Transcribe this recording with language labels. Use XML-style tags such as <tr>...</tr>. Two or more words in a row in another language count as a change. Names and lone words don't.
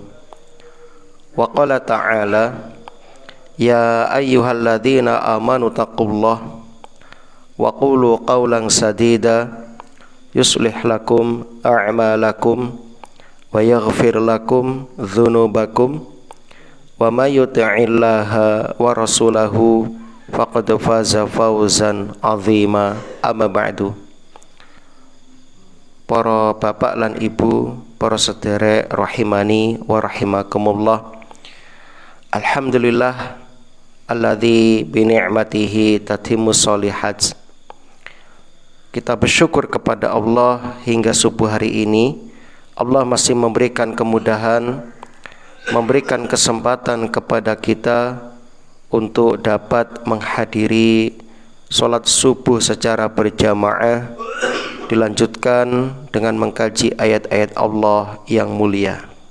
<ar>وقال تعالى، يا أيها الذين آمنوا اتقوا الله وقولوا قولا سديدا يصلح لكم أعمالكم ويغفر لكم ذنوبكم ومن يطع الله ورسوله فقد فاز فوزا عظيما. أما بعد.</ar> <jv>Para bapak lan ibu, para sederek</jv> <ar>رحمني ورحمكم الله. الحمد لله الذي بنعمته تتم الصالحات.</ar> <id>Kita bersyukur kepada Allah hingga subuh hari ini Allah masih memberikan kemudahan, memberikan kesempatan kepada kita untuk dapat menghadiri sholat subuh secara berjamaah, dilanjutkan dengan mengkaji ayat-ayat Allah yang mulia.</id>